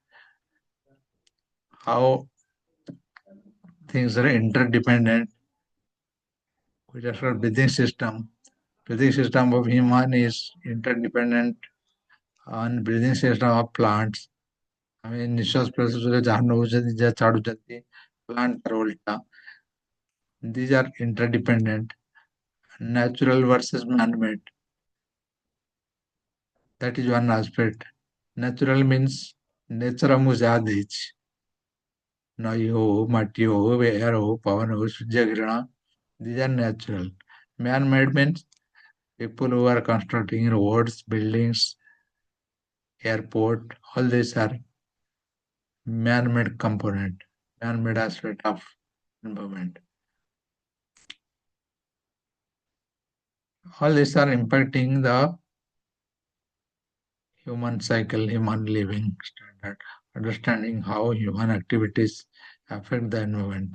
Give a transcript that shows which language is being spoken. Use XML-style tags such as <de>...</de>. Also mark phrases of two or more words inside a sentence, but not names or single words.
<en>How things are interdependent. We just got breathing system. Breathing system of human is interdependent on breathing system of plants. I mean,</en> <or>ନିଶ୍ୱାସ ପ୍ରଶ୍ୱାସରେ ଯାହା ନେଉଛନ୍ତି, ଯାହା ଛାଡୁଛନ୍ତି,</or> <en>plant or volta. These are interdependent. Natural versus man-made. That is one aspect. Natural means nature</en> <or>ଆମକୁ ଯାହା ଦେଇଛି ନଈ ହଉ ମାଟି ହଉ ଏୟାର ହଉ ପବନ ହଉ ସୂର୍ଯ୍ୟ କିରଣ</or> <en>these are natural. Man-made means people who are constructing roads, buildings, airport, all these are man-made component, man-made aspect of environment. All these are impacting the human cycle, human living standard, understanding how human activities affect the environment.</en>